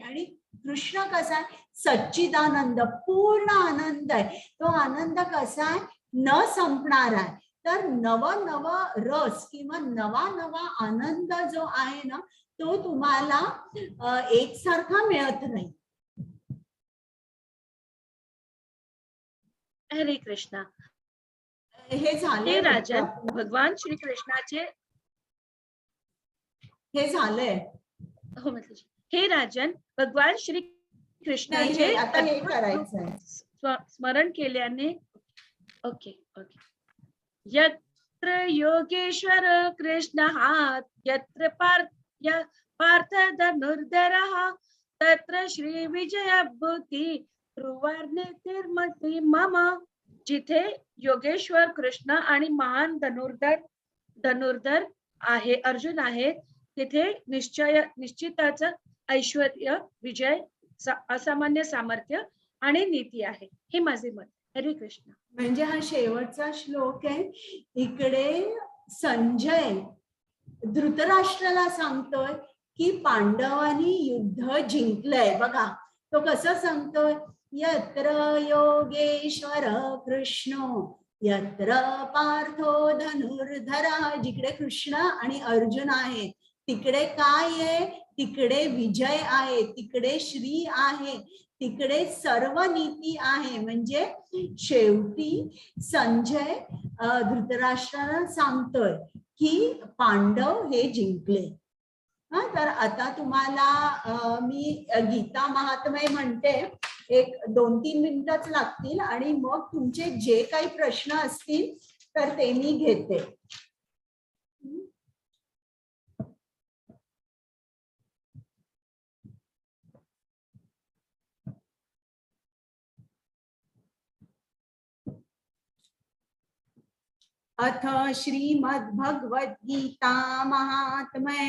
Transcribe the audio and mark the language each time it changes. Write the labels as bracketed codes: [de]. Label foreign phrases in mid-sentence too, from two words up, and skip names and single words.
[mr] आणि कृष्ण कसा आहे, सच्चिदानंद, पूर्ण आनंद आहे. तो आनंद कसा आहे, न संपणार आहे. तर नव रस किंवा नवा आनंद जो आहे ना, तो तुम्हाला एकसारखा मिळत नाही. हरे कृष्णा. हे झालंय हे वाटतं राजन, आपलं. भगवान श्री कृष्णाचे हे झालंय. हो माताजी. हे राजन, भगवान श्री नाही कृष्णाचे हे आता हे अद्भुत करायचंय. स्मरण केल्याने [en] okay okay. [sa] यत्र योगेश्वर कृष्ण यत्र पार्थ धनुर्धरः तत्र श्री विजय बुद्धी ब्रुवार्णिर्मती मम. [mr] जिथे योगेश्वर कृष्ण आणि महान धनुर्धर आहे अर्जुन आहे, तिथे निश्चितच ऐश्वर्य, विजय, असामान्य सामर्थ्य आणि नीती आहे. हे माझे मत. हरे कृष्ण. म्हणजे हा शेवटचा श्लोक आहे. इकडे संजय धृतराष्ट्राला सांगतोय की पांडवांनी युद्ध जिंकलंय. बघा तो कसं सांगतोय, [sa] यत्र योगेश्वर कृष्ण यत्र पार्थो धनुर्धरा. [mr] जिकडे कृष्ण आणि अर्जुन आहेत तिकडे काय आहे, तिकडे विजय आहे, तिकडे श्री आहे, तिकडे सर्व नीती आहे. म्हणजे शेवटी संजय धृतराष्ट्राला सांगतोय की पांडव हे जिंकले. तर आता तुम्हाला मी गीता महात्म्य म्हणते, एक 2-3 मिनिटच लागतील आणि मग तुमचे जे काही प्रश्न असतील तर ते मी घेते. [sa] अथ श्रीमद्भगवद्गीता महात्म्यं